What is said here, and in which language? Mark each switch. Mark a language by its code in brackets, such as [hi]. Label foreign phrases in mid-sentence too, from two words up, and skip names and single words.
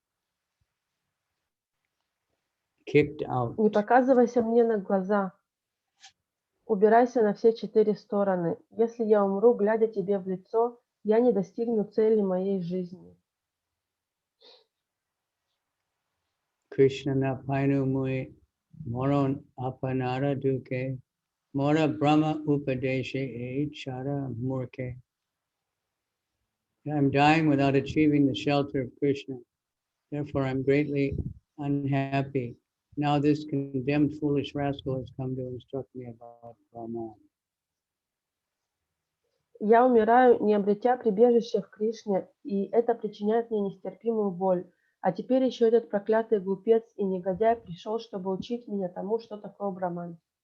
[en] Kicked out. [ru] Не показывайся мне на глаза. Убирайся на все 4 стороны. Если я умру, глядя тебе в лицо, я не достигну цели моей жизни. [bn] কৃষ্ণ না পাইনু মুই মরণ আপনার দুঃখে মোর ব্রহ্ম উপদেশে এ ছার মূর্খে. [en] I'm dying without achieving the shelter of Krishna. Therefore, I'm greatly unhappy. Now this condemned foolish rascal has come to instruct me about Brahman. [ru] Я умираю, не обретя прибежище в Кришне, и это причиняет мне нестерпимую боль. А теперь еще этот проклятый глупец и негодяй пришел, чтобы учить меня тому, что такое Браман.